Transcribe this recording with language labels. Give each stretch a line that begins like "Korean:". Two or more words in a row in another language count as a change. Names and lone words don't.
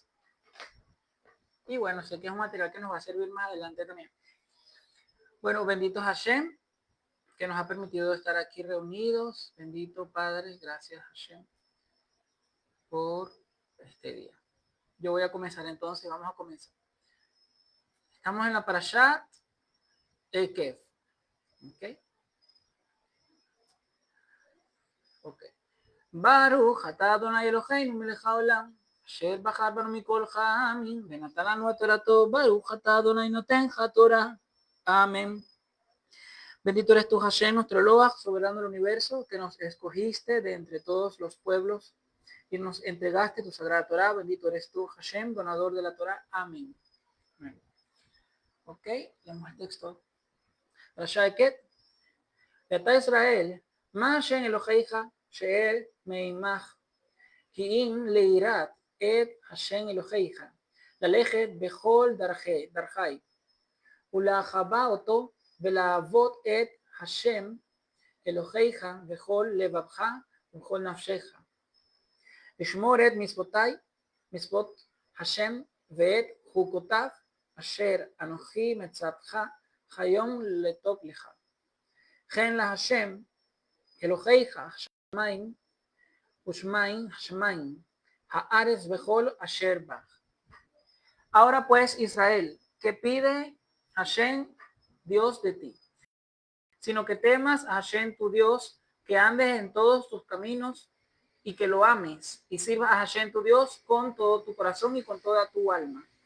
Spanish: Y bueno, sé que es un material que nos va a servir más adelante también. Bueno, bendito Hashem, que nos ha permitido estar aquí reunidos. Bendito Padre, gracias Hashem por este día. Yo voy a comenzar entonces, vamos a comenzar. Estamos en la Parashat Ekev. ¿Ok? Ok.
Hebrew: ברוך אתה אדוני אלוהינו מלך העולם, אשר בחר בנו מכל העמים, ונתן לנו את תורתו, ברוך אתה אדוני נותן Torah.
Spanish: Amén. Bendito eres tú, Hashem, nuestro Eloah, soberano del universo, que nos escogiste de entre todos los pueblos y nos entregaste tu sagrada Torah. Bendito eres tú, Hashem, donador de la Torah. Amén. Amén. Ok, leemos el texto. Parashá Eket.
Hebrew: ואתה ישראל, מה השם אלוהיך שאל מעמך, כי אם ליראת את השם אלוהיך, ללכת בכל דרכי, ולאחווה אותו, ולעבוד את השם אלוהיך בכל לבבך ובכל נפשך, לשמור את מצוות השם ואת חוקותיו, אשר אנוכי מצווך היום לטוב לך. כן להשם אלוהיך שמיים ושמיים השמיים, הארץ בכל אשר בך.
Spanish: Ahora pues, Israel, que pide Hashem, Dios de ti, sino que temas a Hashem tu Dios, que andes en todos tus caminos y que lo ames y sirvas a Hashem tu Dios con todo tu corazón y con toda tu alma.